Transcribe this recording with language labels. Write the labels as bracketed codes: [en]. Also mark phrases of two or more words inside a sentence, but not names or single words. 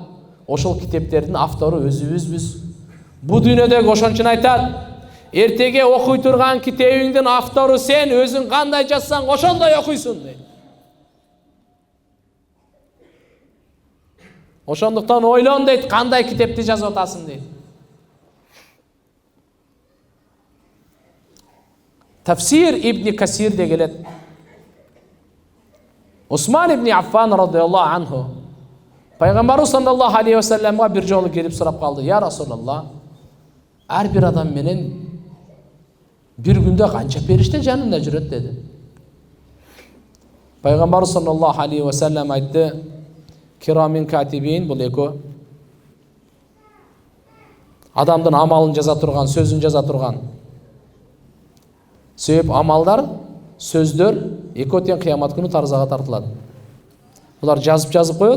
[ky] Ошол китептердин автору өзүбүзбүз. Бу дүйнөдөгү ошон үчүн айтат, эртеге окуй турган китебиңдин автору сен, өзүң кандай жазсаң, ошондой окуйсуң дейт. Ошондуктан ойлон дейт, кандай китепти жазып атасың дейт. Тафсир Ибн Касир де келет. Усман ибн Аффан [ar] رضي الله عنه [ky] пайгамбарыбыз [ar] صلى الله عليه وسلم [ky] бир жолу келип сурап калды: [ar] "يا رسول الله, [ky] ар бир адам менен бир күндө канча периште жанында жүрөт?" деди. Пайгамбарыбыз [ar] صلى الله عليه وسلم [ky] айтты: [ar] "كراما كاتبين, [ky] бул эко адамдын амалын жаза турган, сөзүн жаза турган. Себеп амалдар, сөздөр эко тең кыямат күнү таразага тартылат. Булар жазып коет.